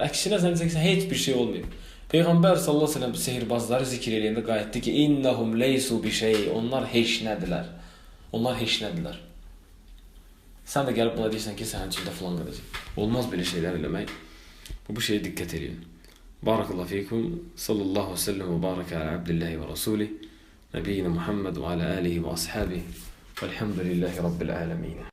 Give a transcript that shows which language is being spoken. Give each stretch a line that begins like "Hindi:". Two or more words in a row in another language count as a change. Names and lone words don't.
Azerbaijani: Əksinə sən deyirsən, heç bir şey olmayıb. Peyğəmbər
Arabic: صلى الله عليه وسلم
Azerbaijani: sehirbazları zikr eləyəndə qayıtdı ki,
Arabic: "إنهم ليسوا بشيء."
Azerbaijani: Onlar heç nədilər. Onlar heç nədilər. Sən də gəlib buna deyirsən ki, sənin içində filan qalacaq. Olmaz belə şeylər eləmək. Bu şeyə diqqət edin.
Arabic: بارك الله فيكم. صلى الله عليه وسلم وبارك على عبد الله ورسوله نبينا محمد وعلى آله وأصحابه. والحمد لله رب العالمين.